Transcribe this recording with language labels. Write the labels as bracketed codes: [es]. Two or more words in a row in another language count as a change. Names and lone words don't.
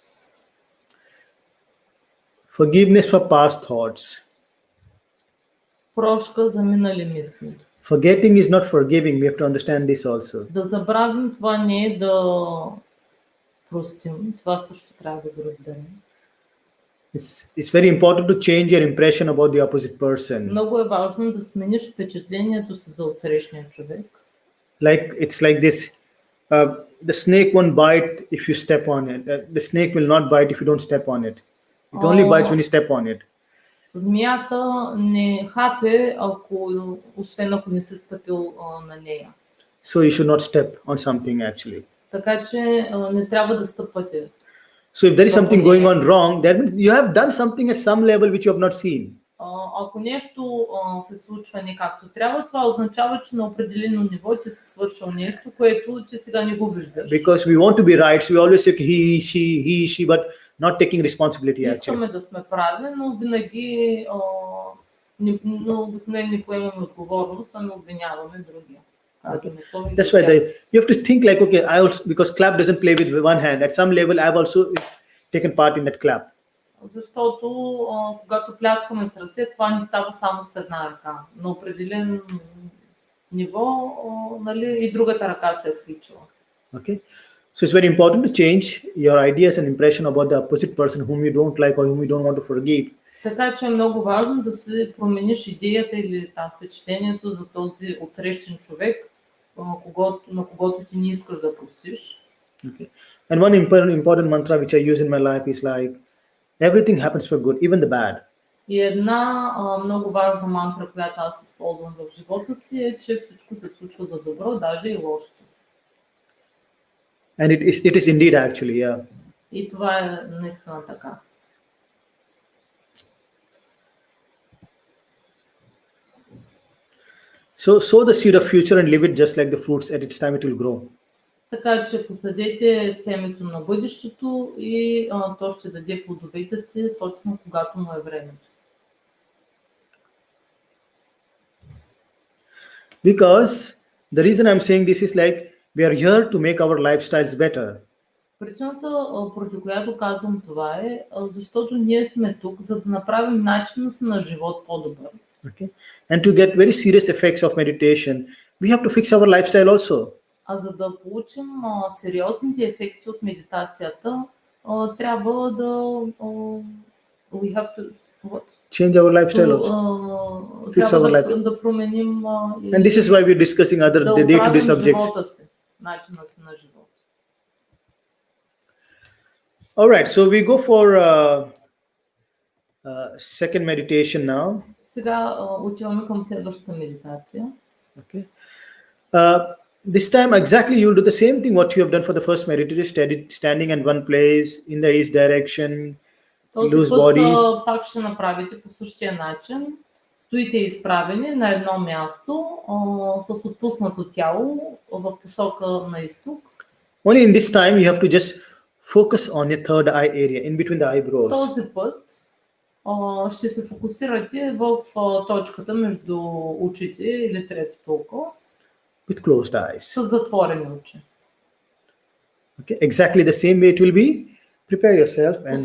[en] Forgiveness for past thoughts. [bg] Прошка за минали мисли. [en] Forgetting is not forgiving. We have to understand this also. [bg] Да забравим, това не е да простим. Това също трябва да го разберем. [en] It's very important to change your impression about the opposite person. [bg] Много е важно да смениш впечатлението си за отсрещния човек. [en] It's like this. The snake won't bite if you step on it. The snake will not bite if you don't step on it. It only bites when you step on it. [bg] Змията не хапе, освен ако не си стъпил на нея. [en] So you should not step on something actually. [bg] Така че не трябва да стъпвате. [en] So if there is something going on wrong, that means you have done something at some level which you have not seen. [bg] Ако нещо се случва не както трябва, това означава, че на определено ниво ти си свършил нещо, което ти сега не го виждаш. [en] Because we want to be right, so we always say he, she, but not taking responsibility actually. [bg] Искаме да сме прави, но винаги не поемаме отговорност, ами обвиняваме другия. [en] Okay. That's why you have to think like, okay, I also, because clap doesn't play with one hand. At some level, I've also taken part in that clap. [bg] Защото когато пляскаме с ръце, това не става само с една ръка. На определен ниво, нали, и другата ръка се е включила. [en] Okay. So it's very important to change your ideas and impression about the opposite person whom you don't like or whom you don't want to forgive. [bg] Така че е много важно да си промениш идеята или впечатлението за този отсрещен човек, на когото ти не искаш да простиш. Okay. [en] And one important mantra which I use in my life is like, everything happens for good, even the bad. [bg] И една много важна мантра, която аз използвам в живота си, е, че всичко се случва за добро, даже и лошото. [en] And it is indeed actually, yeah. [bg] И това е наистина така. [en] So sow the seed of future and leave it just like the fruits. At its time it will grow. [bg] Така че посадете семето на бъдещето и то ще даде плодовете си точно когато му е времето. [en] Because the reason I'm saying this is like we are here to make our lifestyles better. [bg] Причината, поради която казвам това е, защото ние сме тук, за да направим начина си на живот по-добър. [en] Okay. And to get very serious effects of meditation, we have to fix our lifestyle also. [bg] А за да получим сериозните ефекти от медитацията, трябва да [en] we have to what? Change our lifestyle also. Fix our lifestyle. [bg] Да променим [en] And this is why we're discussing other [bg] да [en] day-to-day subjects. [bg] живота си, начина си на живот. [en] All right, so we go for second meditation now. [bg] Сега отиваме към следващата медитация. [en] Okay. This time exactly you'll do the same thing what you have done for the first meditation, standing in one place in the east direction, loose body. [bg] Пак ще направите по същия начин. Стоите изправени на едно място с отпуснато тяло в посока на изток. [en] Only in this time you have to just focus on your third eye area, in between the eyebrows. [bg] Този път ще се фокусирате в точката между очите или третото око. [en] With closed eyes. [bg] С затворени очи. [en] Okay, exactly the same way it will be. Prepare yourself and